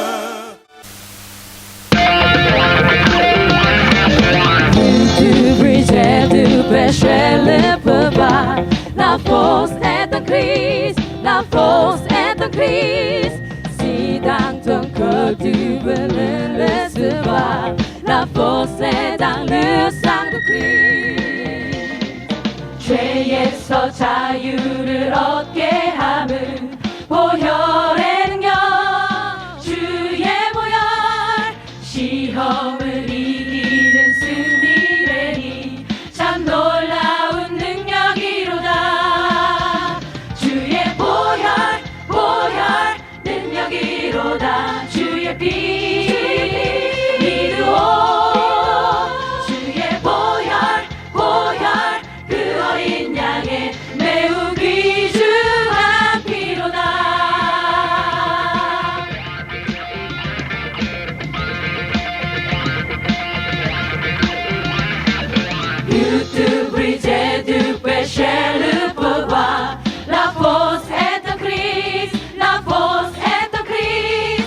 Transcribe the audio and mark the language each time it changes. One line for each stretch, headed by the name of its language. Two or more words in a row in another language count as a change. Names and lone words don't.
French: Tu brisais, tu péchais le peuple. La force est en Christ, la force est en Christ. Dans ton cœur tu veux le recevoir. La force est dans le sang de Christ.
Korean: 죄에서 자유를 얻게 함을 보혈의 능력 주의 보혈 시험을 이기는 승리되니 참 놀라운 능력이로다. 주의 보혈 능력이로다. 주의 피 믿으오. 주의 보혈 그 어린 양의 매우 귀중한 피로다.
French: Tu brisais, tu péchais le pouvoir. La force est en Christ, la force est en Christ.